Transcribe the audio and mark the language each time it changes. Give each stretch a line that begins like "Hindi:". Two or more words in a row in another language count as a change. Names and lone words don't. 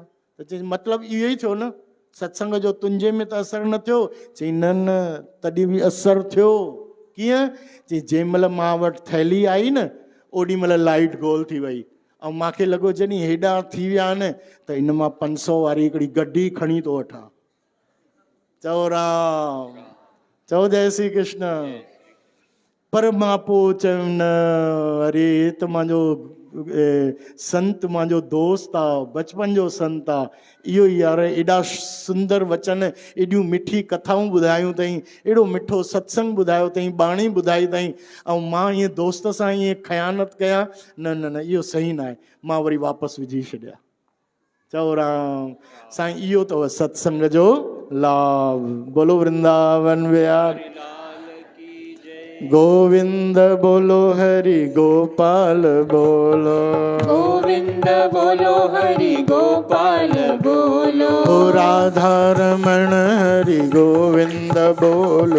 Sindhi: त चई मतिलबु इहो ई थियो न, सत्संग जो तुंहिंजे में त असरु न थियो। चई न तॾहिं बि असरु थियो। कीअं? चई जंहिं महिल मां वटि थैली आई न, ओॾी महिल लाइट गोल थी वई, ऐं मूंखे लॻो जॾहिं हेॾा थी विया आहिनि त इन मां 500 वारी हिकिड़ी गड्डी खणी थो वठां। चओ राम। चओ जय श्री कृष्ण। पर मां पोइ चयुमि न अरे त मुंहिंजो संत मुंहिंजो दोस्त आहे, बचपन जो संत आहे। इहो यार एॾा सुंदर वचन, एॾियूं मिठी कथाऊं ॿुधायूं अथई, एॾो मिठो सत्संग ॿुधायो अथई, बाणी ॿुधाई अथई, ऐं मां ईअं दोस्त सां ईअं ख़यानत कयां? न इहो सही न आहे। मां वरी वापसि विझी छॾिया। चओ राम। साईं इहो अथव सत्संग जो लाभ।
Hindi: बोलो वृंदावन विहारी गोविंद बोलो हरि गोपाल बोलो, गोविंद बोलो हरि गोपाल बोलो, राधा रमण हरि गोविंद बोलो,